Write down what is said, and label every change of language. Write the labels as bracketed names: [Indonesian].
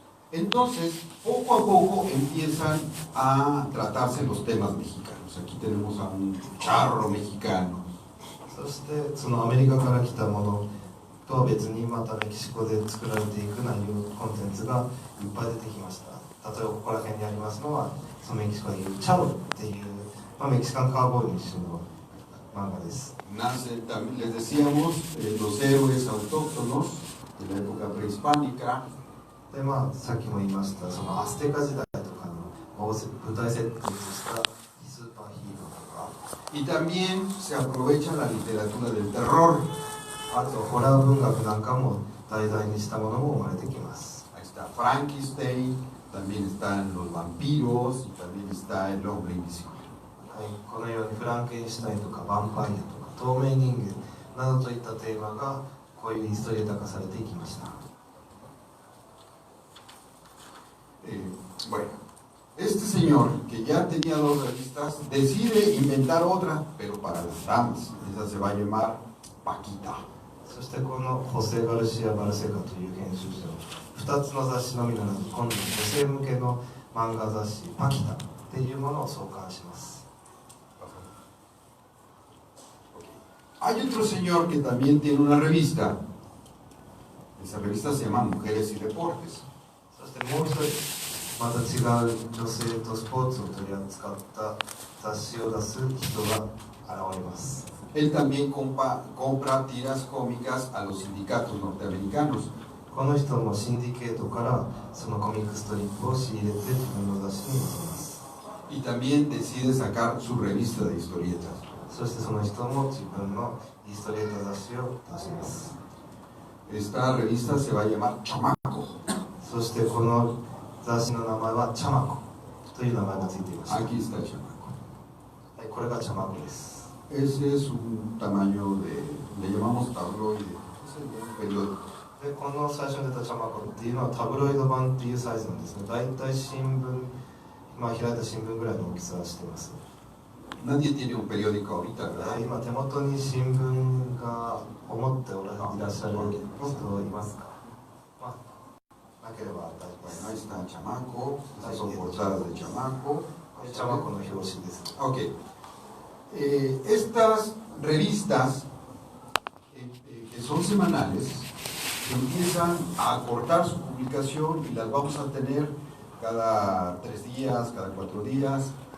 [Spanish] Entonces, poco a poco empiezan a tratarse los temas mexicanos. Aquí tenemos a un charro mexicano. [Japanese] そしてそのアメリカから来たものとは別にまたメキシコで作られていく内容コンテンツがいっぱい出てきました。例えばここら辺にありますのはそのメキシコでいうチャロっていう、メキシカンカーボーイの一種の漫画です。 [Spanish] Nacen también, les decíamos, los héroes autóctonos de la época prehispánica. [Japanese] でさっきも言いましたそのアステカ時代とかの舞台設定としたスーパーヒーローとか、 [Spanish] Y también se aprovecha la literatura del terror. [Japanese] あとホラー文学なんかも題材にしたものも生まれてきます。 [Spanish] Ahí está Frankenstein, también están los vampiros y también está el hombre invisible. [Japanese] はい、このようにフランケンシュタインとかヴァンパイアとか透明人間などといったテーマがこういうヒストリエーター化されていきました。 [Spanish] Bueno, este señor que ya tenía dos revistas decide inventar otra, pero para las damas. Esa se va a llamar Paquita. [Japanese] そしてこのホセ・ガルシア・バルセカという編集者2つの雑誌のみならず今度女性向けの漫画雑誌パキタっていうものを創刊します。 [Spanish] Hay otro señor que también tiene una revista. Esa revista se llama Mujeres y Deportes. [Japanese] そしてもう一人また違う女性とスポーツを取り扱った雑誌を出す人が現れます。 [Spanish] Él también compra tiras cómicas a los sindicatos norteamericanos. [Japanese] この人もシンディケートからそのコミックストリップを仕入れて自分の雑誌に載せます。 [Spanish] Y también decide sacar su revista de historietas. [Japanese] そしてその人も自分のイストリエーター雑誌を出します。 [Spanish] Esta revista se va a llamar Chamaco. [Japanese] そしてこの雑誌の名前はチャマコという名前がついていました。 [Spanish] Aquí está Chamaco. [Japanese] はい、これがチャマコです。 [Spanish] Ese es un tamaño de, le llamamos tabloide. es el periódico. [Japanese] でこの最初に出たチャマコっていうのはタブロイド版っていうサイズなんですね。大体新聞、開いた新聞ぐらいの大きさをしています。 Nadie tiene un periódico ahorita, ¿verdad? 今手元に新聞が思っていらっしゃる人いますか？なければ大丈夫です。 [Spanish] Bueno, ahí está Chamaco, estas son portadas de Chamaco. [Japanese] チャマコの表紙です。 Ok. [Spanish] Estas revistas, que son semanales, empiezan a acortar su publicación y las vamos a tener cada 3 días, cada 4 días.